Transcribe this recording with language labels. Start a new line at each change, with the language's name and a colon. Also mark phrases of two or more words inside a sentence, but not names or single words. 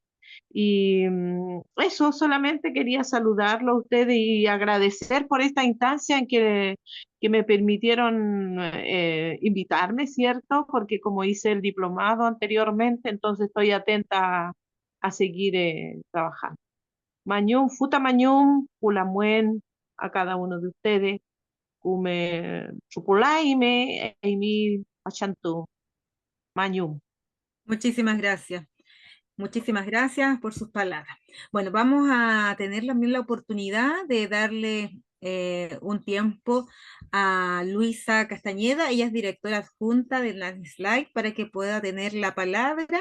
Spanish: Y eso, solamente quería saludarlo a ustedes y agradecer por esta instancia en que me permitieron invitarme, ¿cierto? Porque como hice el diplomado anteriormente, entonces estoy atenta a seguir trabajando.
Mapuche: Mañum, futa mañum, pulamuen
Spanish: a cada uno de ustedes,
Mapuche: kume chupulaime, eimi achantu, mañum.
Spanish: Muchísimas gracias. Muchísimas gracias por sus palabras. Bueno, vamos a tener también la oportunidad de darle un tiempo a Luisa Castañeda. Ella es directora adjunta de Landslide para que pueda tener la palabra.